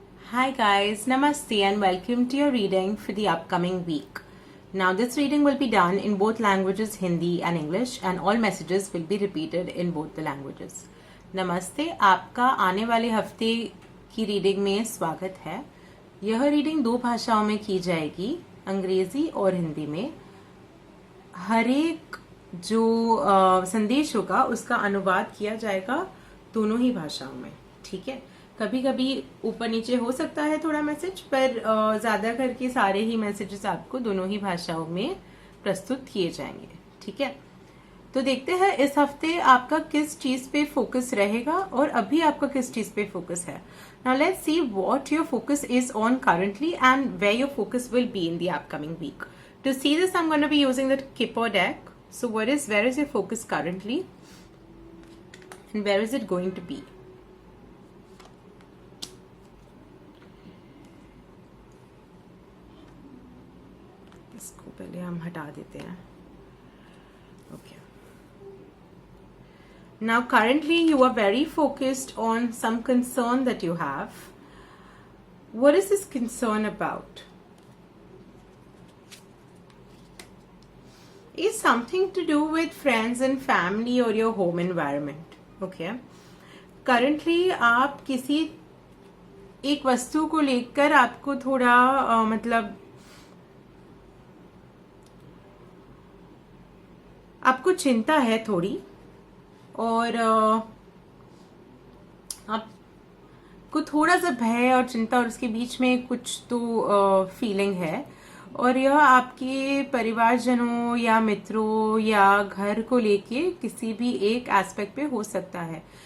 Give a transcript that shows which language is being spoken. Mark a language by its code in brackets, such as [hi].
[en] Hi guys, Namaste and welcome to your reading for the upcoming week. Now this reading will be done in both languages Hindi and English and all messages will be repeated in both the languages. [hi] नमस्ते, आपका आने वाले हफ्ते की reading में स्वागत है। यह रीडिंग दो भाषाओं में की जाएगी, अंग्रेजी और हिंदी में। हर एक जो संदेश होगा उसका अनुवाद किया जाएगा दोनों ही भाषाओं में, ठीक है। कभी कभी ऊपर नीचे हो सकता है थोड़ा मैसेज, पर ज्यादा करके सारे ही मैसेजेस आपको दोनों ही भाषाओं में प्रस्तुत किए जाएंगे, ठीक है। तो देखते हैं इस हफ्ते आपका किस चीज पे फोकस रहेगा और अभी आपका किस चीज पे फोकस है। [en] Now let's see what your focus is on currently and where your focus will be in the upcoming week. To see this I am gonna be using the Kipper deck. So where is your focus currently and where is it going to be? [hi] इसको पहले हम हटा देते हैं। [en] Okay. Now currently you are very focused on some concern that you have. What is this concern about? Is something to do with friends and family or your home environment. Okay. [hi] Currently आप किसी एक वस्तु को लेकर आपको थोड़ा मतलब आपको चिंता है थोड़ी, और आपको थोड़ा सा भय और चिंता और उसके बीच में कुछ तो फीलिंग है, और यह आपके परिवारजनों या मित्रों या घर को लेके किसी भी एक एस्पेक्ट पे हो सकता है।